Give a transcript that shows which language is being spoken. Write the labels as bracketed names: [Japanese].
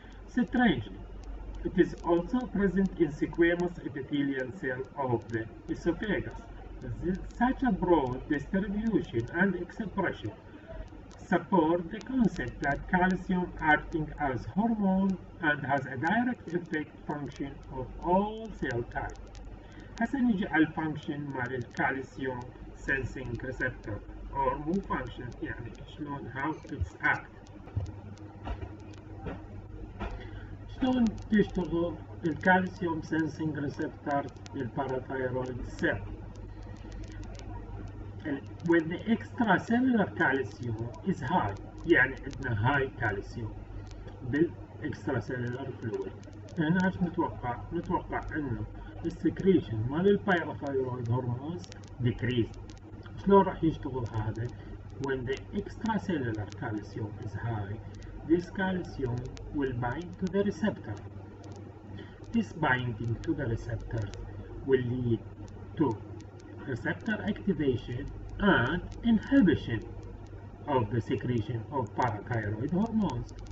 [English] Strangely, it is also present in squamous epithelial cell of the esophagus. Such a broad distribution and expression support the concept that calcium acting as hormone and has a direct effect function of all cell types. [Arabic] هسه نجي على الفانكشن مال الكالسيوم [English] sensing receptor or [Arabic] مو function يعني شلون [English] how it's act. [Arabic] شلون تشتغل الكالسيوم [English] sensing receptor [Arabic] للباراثايرويد cell. [English] When the extracellular calcium is high [Arabic] يعني عندنا [English] high calcium [Arabic] بالاكستراسيلولار فلويد. هنا ايش نتوقع؟ نتوقع انه السكريشن مال الباراثايرويد هرمونز [English] decrease. [Arabic] شلون راح يشتغل هذا؟ [English] When the extracellular calcium is high, this calcium will bind to the receptor. This binding to the receptor will lead to receptor activation and inhibition of the secretion of parathyroid hormones.